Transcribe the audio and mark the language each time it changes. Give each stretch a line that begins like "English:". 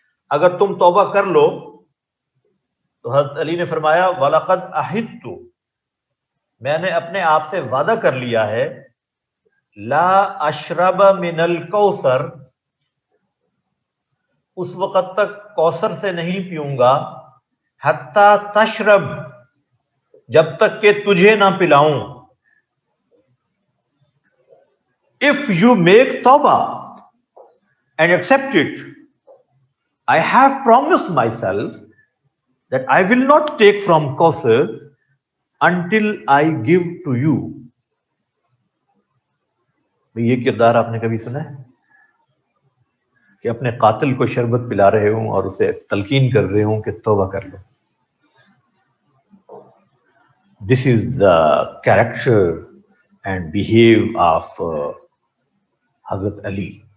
Urdu: اگر تم توبہ کر لو, تو حضرت علی نے فرمایا
Arabic: وَلَقَدْ أَحِدْتُ,
Urdu: میں نے اپنے آپ سے وعدہ کر لیا ہے,
Arabic: لا اشرب من الکوثر,
Urdu: اس وقت تک کوثر سے نہیں پیوں گا,
Arabic: حتی تشرب,
Urdu: جب تک کہ تجھے نہ پلاؤں.
English: If you make tawbah and accept it, I have promised myself that I will not take from Kausar until I give to you.
Urdu: یہ کردار آپ نے کبھی سنا ہے کہ اپنے قاتل کو شربت پلا رہے ہوں اور اسے تلقین کر رہے ہوں کہ توبہ کر لو؟
English: This is the character and behave of Hazrat Ali.